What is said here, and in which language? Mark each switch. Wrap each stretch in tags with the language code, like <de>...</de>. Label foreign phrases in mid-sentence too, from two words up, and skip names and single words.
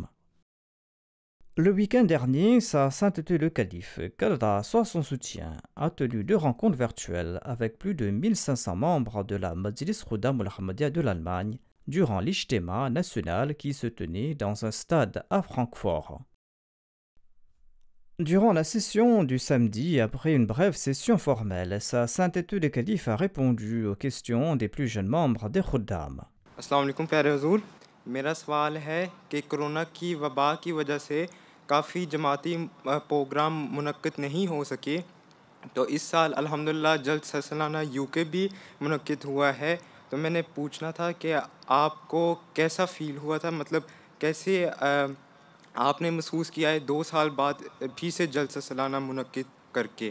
<fr>Le week-end dernier, sa sainteté le Calife, qu'Allah soit son soutien, a tenu deux rencontres virtuelles avec plus de 1500 membres de la Majlis Khuddam al-Ahmadiyya de l'Allemagne durant l'Ijtema national qui se tenait dans un stade à Francfort. Durant la session du samedi, après une brève session formelle, sa sainteté le Calife a répondu aux questions des plus jeunes membres des Khuddam.</fr> <ur>السلام علیکم پیارے حضور، میرا سوال ہے کہ کرونا کی وبا کی وجہ سے کافی جماعتی پروگرام منعقد نہیں ہو سکے، تو اس سال الحمدللہ جلسہ سالانہ UK بھی منعقد ہوا ہے، تو میں نے پوچھنا تھا کہ آپ کو کیسا فیل ہوا تھا، مطلب کیسے آپ نے محسوس کیا ہے 2 سال بعد بھی سے جلسہ سالانہ منعقد کر کے؟</ur>